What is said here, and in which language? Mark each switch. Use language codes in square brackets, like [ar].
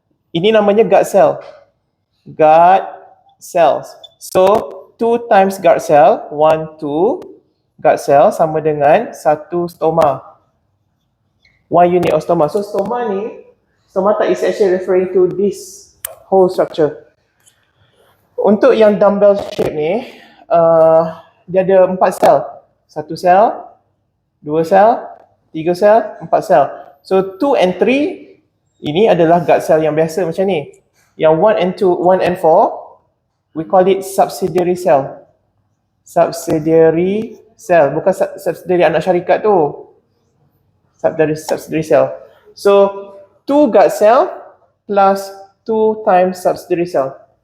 [ms] Ini namanya guard cell. Guard cells. [en] So 2 times guard cell, 1 2 guard cell [ms] sama dengan [en] 1 stoma. One unit of stoma. So stomata is actually referring to this whole structure. [ms] Untuk yang dumbbell shape ni, dia ada 4 sel. 1 sel, 2 sel, 3 sel, 4 sel. So 2 and 3 ini adalah guard cell yang biasa macam ni. [en] Yang 1 and 4 we call it subsidiary cell. [ms] Subsidiary cell, bukan subsidiary anak syarikat tu. [en] Subsidiary cell. So 2 guard cell plus 2 times subsidiary cell.